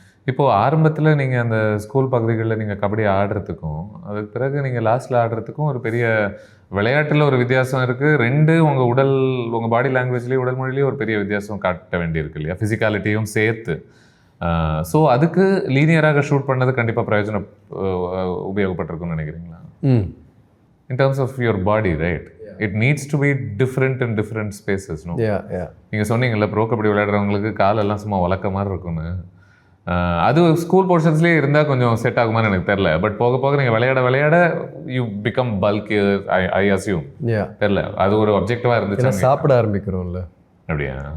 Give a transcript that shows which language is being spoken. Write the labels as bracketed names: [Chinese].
[Tamil] இப்போது ஆரம்பத்தில் நீங்கள் அந்த ஸ்கூல் பகுதிகளில் நீங்கள் கபடி ஆடுறதுக்கும் அதுக்கு பிறகு நீங்கள் லாஸ்ட்டில் ஆடுறதுக்கும் ஒரு பெரிய விளையாட்டில் ஒரு வித்தியாசம் இருக்குது. ரெண்டு உங்கள் பாடி லாங்குவேஜ்லேயும் உடல் மொழியிலேயும் ஒரு பெரிய வித்தியாசம் காட்ட வேண்டியிருக்கு இல்லையா, ஃபிசிக்காலிட்டியும் சேர்த்து. ஸோ அதுக்கு லீனியராக ஷூட் பண்ணது கண்டிப்பாக பிரயோஜனம் உபயோகப்பட்டிருக்குன்னு நினைக்கிறீங்களா? [English] In terms of your body, right? Yeah. It needs to be different in different spaces, no? Yeah. [Tamil] நீங்கள் சொன்னீங்கல்ல ப்ரோ கபடி விளையாடுறவங்களுக்கு காலெல்லாம் சும்மா வளர்க்க மாதிரி இருக்குன்னு. அது ஸ்கூல் போர்ஷன்ஸ்லேயே இருந்தால் கொஞ்சம் செட் ஆகுமான்னு எனக்கு தெரில. பட் போக போக நீங்கள் விளையாட [English] You become bulk. I assume. [Tamil] தெரில, அது ஒரு அப்ஜெக்டிவாக இருந்துச்சு. சாப்பிட ஆரம்பிக்கிறோம்ல. அப்படியா?